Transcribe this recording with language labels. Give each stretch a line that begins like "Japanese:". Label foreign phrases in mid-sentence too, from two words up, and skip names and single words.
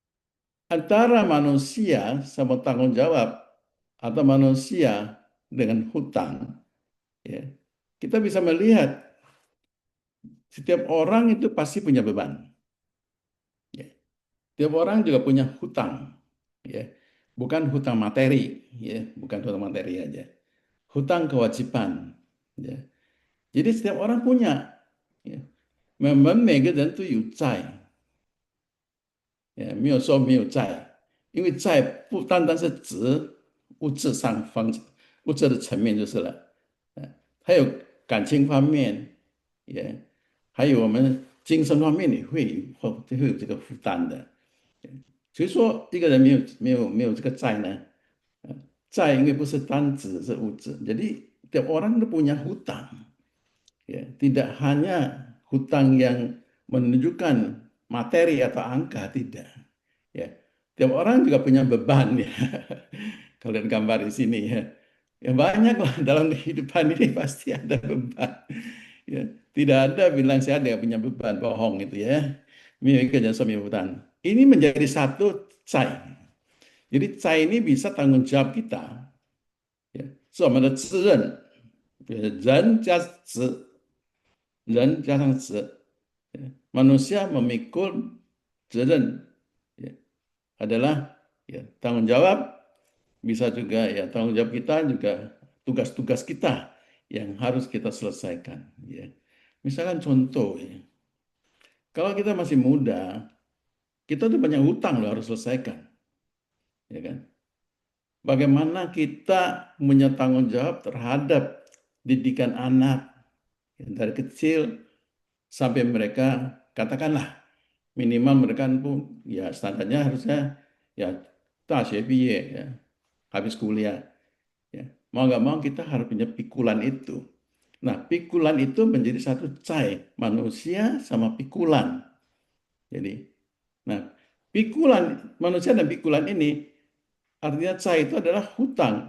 Indonesian: Nah, antara manusia sama tanggung jawab atau manusia dengan hutang, ya, kita bisa melihat setiap orang itu pasti punya beban. Ya. Setiap orang juga punya hutang, ya, bukan hutang materi, ya, bukan hutang materi aja, hutang kewajiban. Ya. Jadi setiap orang punya. Ya.
Chinese: 没有说没有债，因为债不单单是指物质上方物质的层面就是了，还有感情方面，也还有我们精神方面会有这个负担的。所以说，一个人没有这个债呢，债因为不是单指是物质，
Indonesian: jadi tiap orang itu punya hutang. Ya, tidak hanya hutang yang menunjukkan materi atau angka, tidak. Ya, tiap orang juga punya beban ya. Kalian gambar di sini ya. Ya banyak lah dalam kehidupan ini pasti ada beban. Ya, tidak ada bilang saya tidak punya beban, bohong itu ya. Ini menjadi satu cai. Jadi cai ini bisa tanggung jawab kita. Ya,
Chinese: 是我们的责任，人加上责，
Indonesian: manusia memikul
Chinese: 责任,
Indonesian: ya, adalah ya, tanggung jawab, bisa juga ya tanggung jawab kita juga tugas-tugas kita yang harus kita selesaikan. Ya. Misalkan contoh, ya, kalau kita masih muda, kita tuh banyak hutang loh harus selesaikan, ya kan? Bagaimana kita punya tanggung jawab terhadap didikan anak ya, dari kecil sampai mereka katakanlah minimal mereka pun ya standarnya harusnya ya 大学毕业 ya habis kuliah ya mau nggak mau kita harus punya pikulan itu. Nah pikulan itu menjadi satu cai manusia sama pikulan. Jadi nah pikulan manusia dan pikulan ini artinya cai itu adalah hutang.